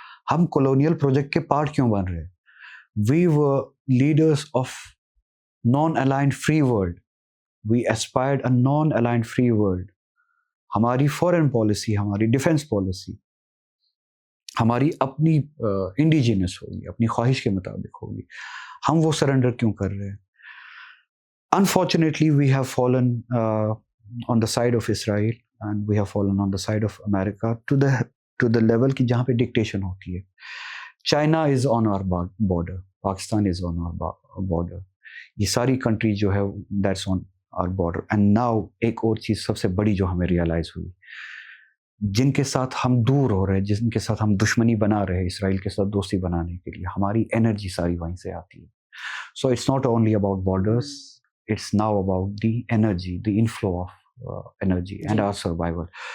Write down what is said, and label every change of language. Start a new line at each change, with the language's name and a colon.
Urdu: ہم colonial project کے part کیوں بن رہے ہیں؟
English: We were leaders of non aligned free world, we aspired a non aligned free world.
Urdu: ہماری فورن پالیسی، ہماری ڈیفنس پالیسی ہماری اپنی انڈیجینس ہوگی، اپنی خواہش کے مطابق ہوگی. ہم وہ سرنڈر کیوں کر رہے ہیں؟
English: Unfortunately, we have fallen on the side of Israel, and we have fallen on the side of America to the level
Urdu: کہ جہاں پہ ڈکٹیشن ہوتی ہے.
English: China is on our border, Pakistan is on our border.
Urdu: یہ ساری country جو ہے
English: that's on our border. And now
Urdu: ایک اور چیز سب سے بڑی جو ہمیں ریئلائز ہوئی، جن کے ساتھ ہم دور ہو رہے ہیں، جن کے ساتھ ہم دشمنی بنا رہے ہیں، اسرائیل کے ساتھ دوستی بنانے کے لیے ہماری انرجی ساری وہیں سے آتی ہے.
English: So it's not only about borders, it's now about the energy, the inflow of energy and our survival.